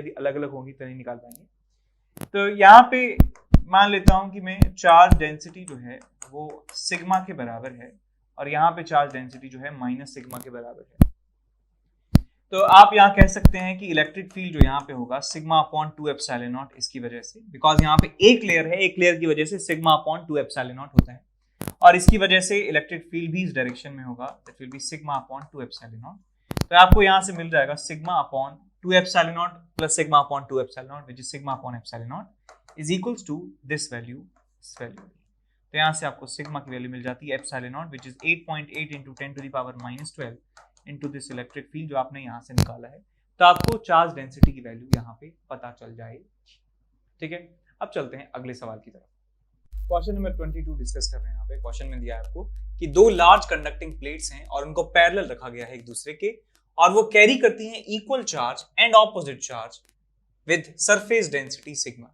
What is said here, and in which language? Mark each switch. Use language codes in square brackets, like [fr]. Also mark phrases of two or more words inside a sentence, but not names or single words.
[hi] यदि अलग अलग होगी तो नहीं निकाल पाएंगे। तो यहाँ पे मान लेता हूं कि मैं [en] charge density [hi] जो है वो सिग्मा के बराबर है और यहाँ पे [en] charge density [hi] जो है -σ के बराबर है। तो आप यहाँ कह सकते हैं कि [en] electric field [hi] जो यहाँ पे होगा σ/2ε0 इसकी वजह से, बिकॉज यहाँ पे एक लेयर है, एक लेयर की वजह से σ/2ε0 होता है और इसकी वजह से [en] electric field [hi] भी इस डायरेक्शन में होगा, [en] that will be σ/2ε0. [hi] तो आपको यहाँ से मिल जाएगा σ/2ε0 + σ/2ε0 [en] which is σ/ε0 is equals to this value, this value। [hi] तो यहाँ से आपको सिग्मा की वैल्यू मिल जाती है ε0 [en] which is 8.8 × 10⁻12 into this electric field [hi] जो आपने यहाँ से निकाला है। तो आपको [en] charge density [hi] की वैल्यू यहाँ पे पता चल जाएगी। ठीक है, अब चलते हैं अगले सवाल की तरफ। [en] question number [hi] 22 डिस्कस कर रहे हैं। यहाँ पे क्वेश्चन में दिया है आपको कि दो [en] large conducting plates [hi] हैं और उनको पैरेलल रखा गया है एक दूसरे के और वो कैरी करती हैं [en] equal charge and opposite charge with surface density sigma.